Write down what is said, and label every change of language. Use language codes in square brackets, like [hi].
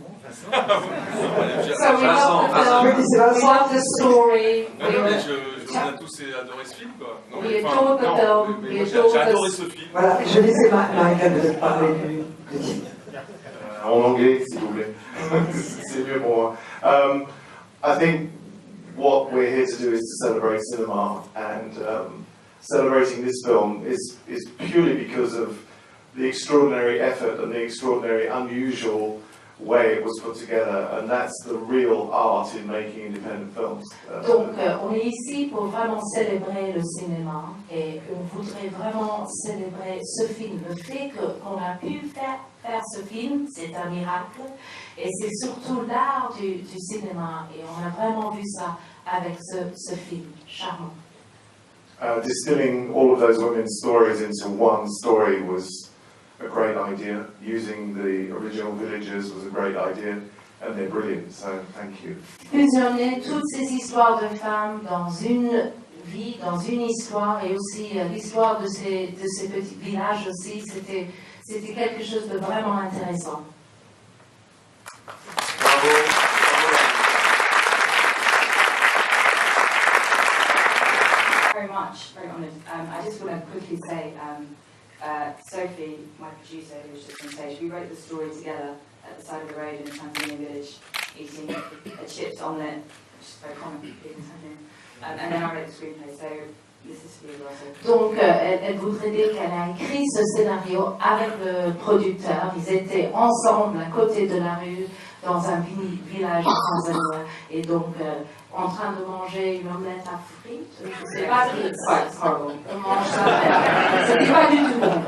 [en] So we love the film, we love the story, [fr] On a tous adoré ce film, quoi. Non, [en] we adore the film, we adore [fr] j'ai adoré [en] the... [fr] ce film. Voilà, je laissais Michael de parler du titre. En anglais, s'il vous plaît. C'est mieux pour moi. [en] I think what we're here to do is to celebrate cinema, and celebrating this film is purely because of the extraordinary effort and the extraordinary unusual way it was put together, and that's the real art in making independent films. [fr] Donc, on est ici pour vraiment célébrer le cinéma et on voudrait vraiment célébrer ce film. Le fait qu'on a pu faire ce film, c'est un miracle et c'est surtout l'art du cinéma et on a vraiment vu ça avec ce film charmant. [en] Distilling all of those women's stories into one story was a great idea. Using the original villagers was a great idea, and they're brilliant, so thank you. [fr] Fusionner toutes ces histoires de femmes dans une vie, dans une histoire, et aussi l'histoire de ces petits villages aussi, c'était quelque chose de vraiment intéressant. Bravo. [en] Very much, very honoured. I just want to quickly say, Sophie, my producer, who was just on stage, we wrote the story together at the side of the road in a Tanzanian village, eating a chipped omelette, which is very common in Tanzania. And then I wrote the screenplay, so this is for you also. [fr] Donc, elle voudrait dire qu'elle a écrit ce scénario avec le producteur. Ils étaient ensemble à côté de la rue, dans un village tanzanien, et donc en train de manger une omelette à frites. Je ne sais pas si on mange ça. C'était pas du tout bon.